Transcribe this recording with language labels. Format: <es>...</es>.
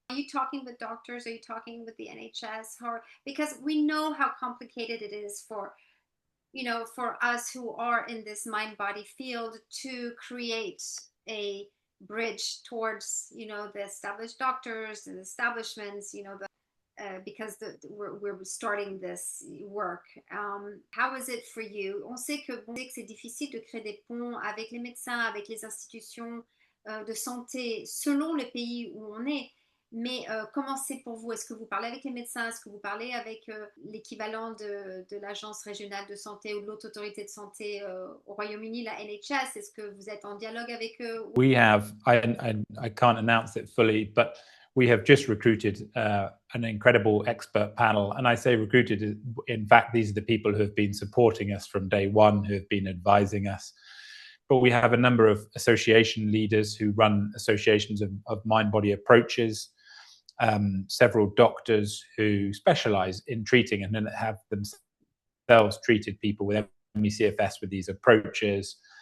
<en>Are you talking with doctors? Are you talking with the NHS? Because we know how complicated it is for us who are in this mind-body field to create a bridge towards, the established doctors and establishments, because we're starting this work. How is it for you?</en> <fr>On sait que c'est difficile de créer des ponts avec les médecins, avec les institutions de santé, selon le pays où on est. Mais comment c'est pour vous? Est-ce que vous parlez avec les médecins? Est-ce que vous parlez avec l'équivalent de l'agence régionale de santé ou de l'autre autorité de santé au Royaume-Uni, la NHS? Est-ce que vous êtes en dialogue avec eux?</fr> <en>We have, I can't announce it fully, but we have just recruited an incredible expert panel. And I say recruited, in fact, these are the people who have been supporting us from day one, who have been advising us. But we have a number of association leaders who run associations of mind-body approaches, several doctors who specialize in treating and then have themselves treated people with CFS with these approaches.</en>